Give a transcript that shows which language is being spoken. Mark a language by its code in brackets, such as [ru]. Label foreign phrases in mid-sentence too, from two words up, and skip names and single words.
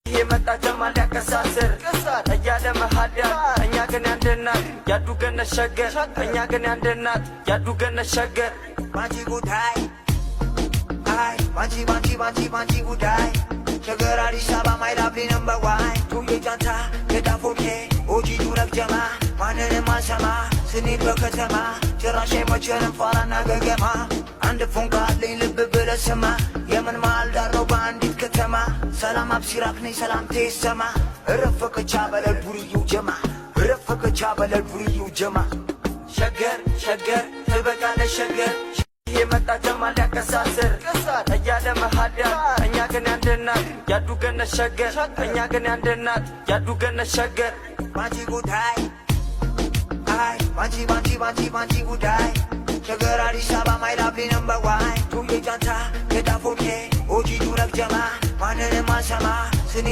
[am] የመጣ ጀማ ሊያቀሳስር እያለ መሃዳ፣ እኛ ግን ያንድ እናት ያዱ ገነት ሸገር፣ እኛ ግን ያንድ እናት ያዱ ገነት ሸገር። ማጂ ጉዳይ፣ አይ፣ ማጂ፣ ማጂ፣ ማጂ ጉዳይ። ሸገር አዲስ አበባ [en] my lovely number one። [am] ቱዬ ጃንታ፣ ገዳፎ ኬ፣ ኦጂ ዱረግ ጀማ። ማንንም አልሰማ፣ ስንሄድ በከተማ ጭራሽ አይመቸንም ፋራና ገገማ። አንድ ፎንቃ አለኝ ልብ ብለህ ስማ፣ የምን መሃል ዳር ነው በአንዲት ከተማ። ሰላም አብሲራክ ነኝ ሰላምቴ ይሰማ። እረፍ ፈከቻ በለል ዱርዬው ጀማ፣ እረፍ ፈከቻ በለል ዱርዬው ጀማ። ሸገር፣ ሸገር፣ ትበቃለች ሸገር። የመጣ ጀማ ሊያቀሳስር እያለ መሃዳ፣ እኛ ግን ያንድ እናት ያዱ ገነት ሸገር፣ እኛ ግን ያንድ እናት ያዱ ገነት ሸገር። ማጂ ጉዳይ፣ አይ፣ ማጂ፣ ማጂ፣ ማጂ፣ ማጂ ጉዳይ። ሸገር አዲስ አበባ [en] my lovely number one። [am] ቱዬ ጃንታ፣ ገዳፎ ኬ፣ ኦጂ ዱረግ ጀማ። ማንንም አልሰማ፣ ስኒ